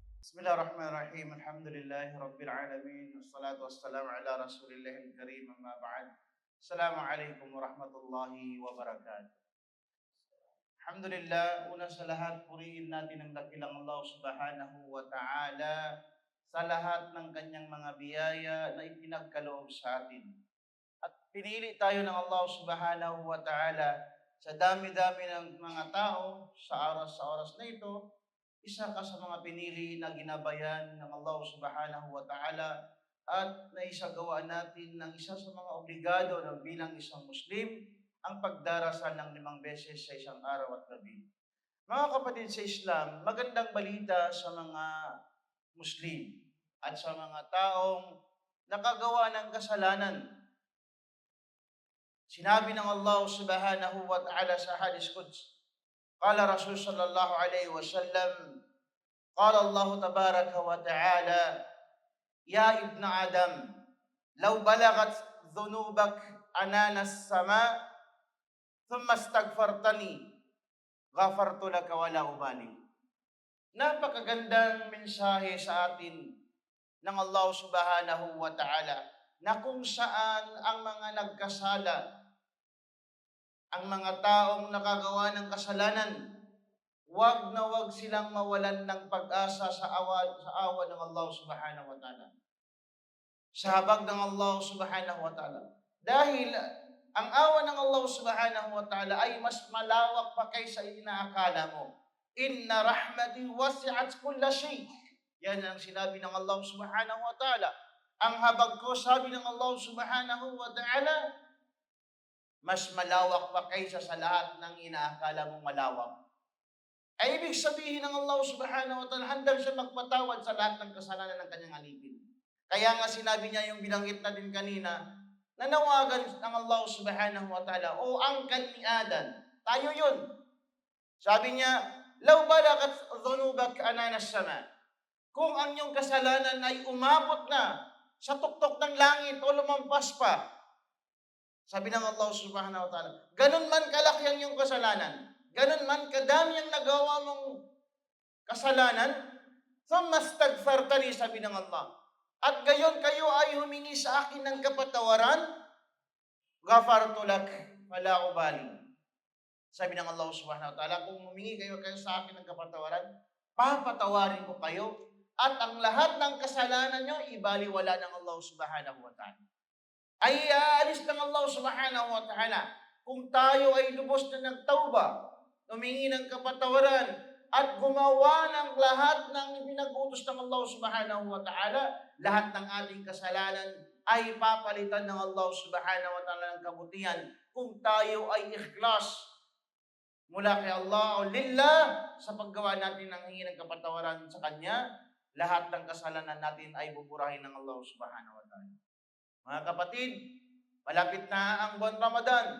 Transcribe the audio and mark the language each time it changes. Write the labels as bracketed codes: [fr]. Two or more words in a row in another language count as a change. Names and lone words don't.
[ar] بسم الله الرحمن الرحيم. الحمد لله رب العالمين. والصلاة والسلام على رسول الله الكريم. أما بعد. السلام عليكم ورحمة الله وبركاته. Alhamdulillah, [tl] una sa lahat, purihin natin ang dakilang Allah [ar] سبحانه وتعالى [tl] sa lahat ng kanyang mga biyaya na ipinagkaloob sa atin. At pinili tayo ng Allah [ar] سبحانه وتعالى [tl] sa dami-dami ng mga tao sa oras na ito. Isa ka sa mga pinili na ginabayan ng Allah [ar] سبحانه وتعالى [tl] at naisagawa natin ng isa sa mga obligado ng bilang isang Muslim ang pagdarasal ng 5 beses sa isang araw at gabi. Mga kapatid sa Islam, magandang balita sa mga Muslim at sa mga taong nakagawa ng kasalanan. Sinabi ng Allah [ar] سبحانه وتعالى [tl] sa hadis Quds, [ar] قال رسول صلى الله عليه وسلم، قال الله تبارك وتعالى، يا ابن آدم، لو بلغت ذنوبك عنان السماء، ثم استغفرتني، غفرت لك ولا أبالي. [tl] Napakagandang mensahe sa atin ng Allah [ar] سبحانه وتعالى [tl] na kung saan ang mga nagkasala, ang mga taong nakagawa ng kasalanan, wag na wag silang mawalan ng pag-asa sa awa ng Allah [ar] سبحانه وتعالى. [tl] Sa habag ng Allah [ar] سبحانه وتعالى. [tl] Dahil ang awa ng Allah [ar] سبحانه وتعالى [tl] ay mas malawak pa kaysa inaakala mo. [ar] إن رحمتي وسعت كل شيء. [tl] Yan ang sinabi ng Allah [ar] سبحانه وتعالى. [tl] Ang habag ko, sabi ng Allah [ar] سبحانه وتعالى, [tl] mas malawak pa kaysa sa lahat ng inaakala mong malawak. Ay ibig sabihin ng Allah [ar] سبحانه وتعالى, [tl] handang siya magpatawad sa lahat ng kasalanan ng kanyang alipin. Kaya nga sinabi niya yung binanggit natin kanina, nanawagan ng Allah [ar] سبحانه وتعالى, [tl] O angkan ni Adan, tayo yun. Sabi niya, [ar] لو بلغت ذنوبك عنان السماء. [tl] Kung ang iyong kasalanan ay umabot na sa tuktok ng langit o lumampas pa, sabi ng Allah [ar] سبحانه وتعالى, [tl] ganun man kalaki ang iyong kasalanan, ganun man kadami ang nagawa mong kasalanan, [ar] ثم استغفرتني, [tl] sabi ng Allah, at gayon kayo ay humingi sa akin ng kapatawaran, [ar] غفرت لك ولا أبالي. [tl] Sabi ng Allah [ar] سبحانه وتعالى, [tl] kung humingi kayo sa akin ng kapatawaran, papatawarin ko kayo, at ang lahat ng kasalanan nyo, ibaliwala ng Allah [ar] سبحانه وتعالى. [tl] Ay aalis ng Allah [ar] سبحانه وتعالى [tl] kung tayo ay lubos na nagtauba, humingi ng kapatawaran, at gumawa ng lahat ng pinag-utos ng Allah [ar] سبحانه وتعالى, [tl] lahat ng ating kasalanan ay papalitan ng Allah [ar] سبحانه وتعالى [tl] ng kabutihan kung tayo ay ikhlas mula kay Allah o lillah sa paggawa natin ng hingi ng kapatawaran sa Kanya, lahat ng kasalanan natin ay buburahin ng Allah [ar] سبحانه وتعالى. [tl] Mga kapatid, malapit na ang buwan Ramadan.